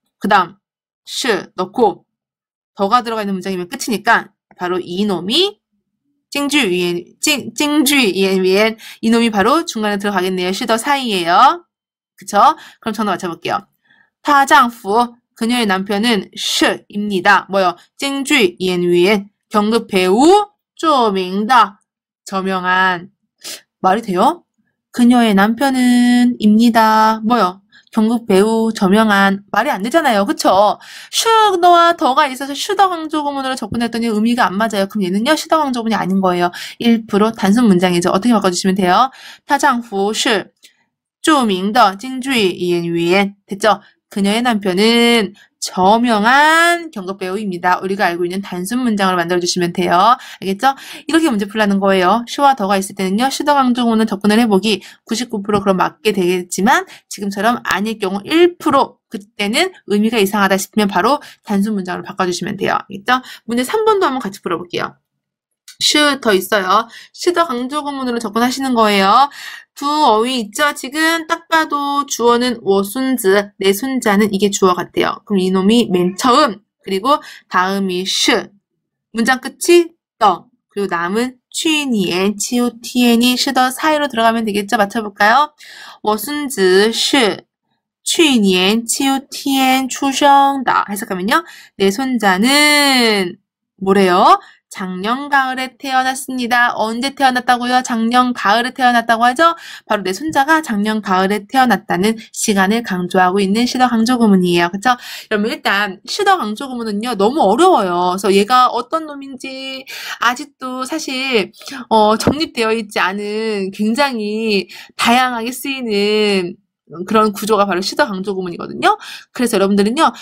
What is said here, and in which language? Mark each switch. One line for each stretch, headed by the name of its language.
Korean: 그 다음 슈 넣고 더가 들어가 있는 문장이면 끝이니까 바로 이놈이
Chinese: 京剧语言
Korean: 이놈이 바로 중간에 들어가겠네요. 슈더 사이에요. 그쵸? 그럼 정답 맞춰볼게요.
Chinese: 她丈夫
Korean: 그녀의 남편은 슈입니다. 뭐요?
Chinese: 京剧演员
Korean: 경극 배우
Chinese: 著名的
Korean: 저명한. 말이 돼요? 그녀의 남편은 입니다. 뭐요? 경극 배우 저명한. 말이 안 되잖아요. 그쵸? 슈더와 더가 있어서 슈더 강조 구문으로 접근했더니 의미가 안 맞아요. 그럼 얘는요. 슈더 강조 구문이 아닌 거예요. 1% 단순 문장이죠. 어떻게 바꿔주시면 돼요?
Chinese: 她丈夫是著名的京剧演员.
Korean: 됐죠? 그녀의 남편은 저명한 경극 배우입니다. 우리가 알고 있는 단순 문장을 만들어주시면 돼요. 알겠죠? 이렇게 문제 풀라는 거예요. 슈와 더가 있을 때는요. 슈더 강조 구문을 접근을 해보기 99% 그럼 맞게 되겠지만 지금처럼 아닐 경우 1% 그때는 의미가 이상하다 싶으면 바로 단순 문장으로 바꿔주시면 돼요. 알겠죠? 문제 3번도 한번 같이 풀어볼게요. 슈 더 있어요. 슈더 강조 구문으로 접근하시는 거예요. 두 어휘 있죠? 지금 딱 봐도 주어는
Chinese: 我孙子,
Korean: 내 손자는 이게 주어 같아요. 그럼 이놈이 맨 처음, 그리고 다음이 슈, 문장 끝이 더, 그리고 남은 취니엔, 치우티엔이 슈더 사이로 들어가면 되겠죠? 맞춰볼까요?
Chinese: 我孙子是去年秋天出生的.
Korean: 해석하면요. 내 손자는 뭐래요? 작년 가을에 태어났습니다. 언제 태어났다고요? 작년 가을에 태어났다고 하죠? 바로 내 손자가 작년 가을에 태어났다는 시간을 강조하고 있는 슈더 강조 구문이에요. 그쵸? 여러분 일단 슈더 강조 구문은요. 너무 어려워요. 그래서 얘가 어떤 놈인지 아직도 사실 정립되어 있지 않은 굉장히 다양하게 쓰이는 그런 구조가 바로 슈더 강조 구문이거든요. 그래서 여러분들은요.